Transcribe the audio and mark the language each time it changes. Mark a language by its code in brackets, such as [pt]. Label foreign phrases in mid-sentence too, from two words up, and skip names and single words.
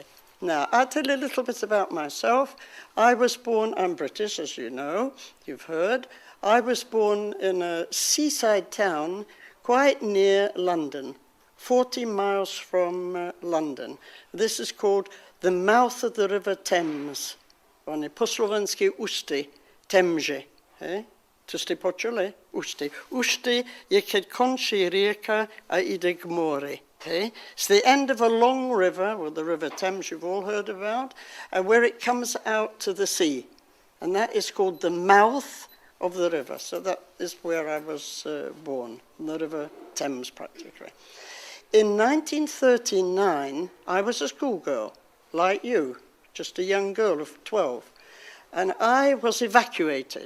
[en] Now, I'll tell you a little bit about myself. I was born, I'm British, as you know, you've heard. I was born in a seaside town quite near London, 40 miles from London. This is called the mouth of the River Thames. [sk] Oni po slovensky ústy, Temže. To ste počuli? Ústy. Ústy je keď končí rieka a ide k mori. [en] It's the end of a long river, well, the River Thames you've all heard about, and where it comes out to the sea. And that is called the mouth of the river. So that is where I was born, the River Thames practically. In 1939, I was a schoolgirl, like you, just a young girl of 12, and I was evacuated.